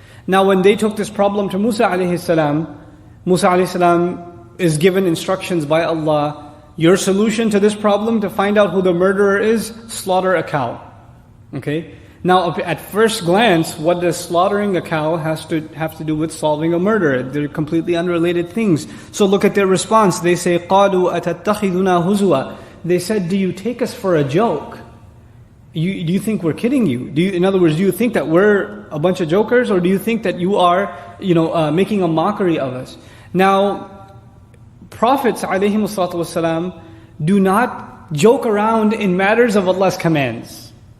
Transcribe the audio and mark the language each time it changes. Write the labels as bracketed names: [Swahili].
[English] Now when they took this problem to Musa alayhi salam, Musa alayhi salam is given instructions by Allah, your solution to this problem, to find out who the murderer is, slaughter a cow. Okay? Now at first glance, what does slaughtering a cow have to do with solving a murder? They're completely unrelated things. So look at their response. They say, [Arabic] قَالُوا أَتَتَّخِذُنَا هُزُوًا. [English] They said, do you take us for a joke? Do you think we're kidding you? In other words, do you think that we're a bunch of jokers, or do you think that you are, making a mockery of us? Now, Prophets ﷺ do not joke around in matters of Allah's commands.